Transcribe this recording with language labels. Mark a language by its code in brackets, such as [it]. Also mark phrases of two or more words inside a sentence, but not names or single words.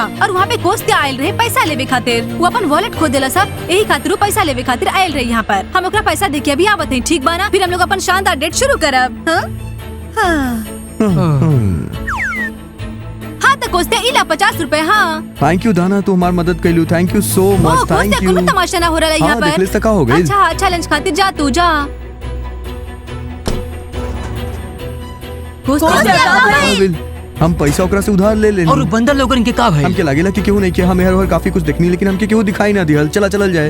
[bho] और वहाँ पे कोस्त्या आयल रहे पैसा लेवे खातिर। वो अपन वॉलेट खो देला सब, यही खातिर वो पैसा लेवे खातिर आयल रहे यहाँ पर। हम ओकरा पैसा देके अभी आवत हई, ठीक बा ना? फिर हम लोग अपन शानदार डेट शुरू करब। हाँ हाँ, तो कोस्त्या इला 50 रुपए। हाँ, [en] thank you [bho] दाना, तू हमारी मदद कैलू। [en] thank you so ओह मच। कोस्त्या, thank you. [bho] कोनो तमाशा ना हो रहा है यहाँ हाँ, देख पर। ले सका हो गई। अच्छा, लंच खातिर जा तू, जा। हम पैसा ओकरा से उधार ले लेनी। और बंदर लोगन के का भाई? हमके लागेला कि केहू नहीं किया। हम हर काफी कुछ देखनी, लेकिन हमके केहू दिखाई ना दिहल। चला चलल जाए।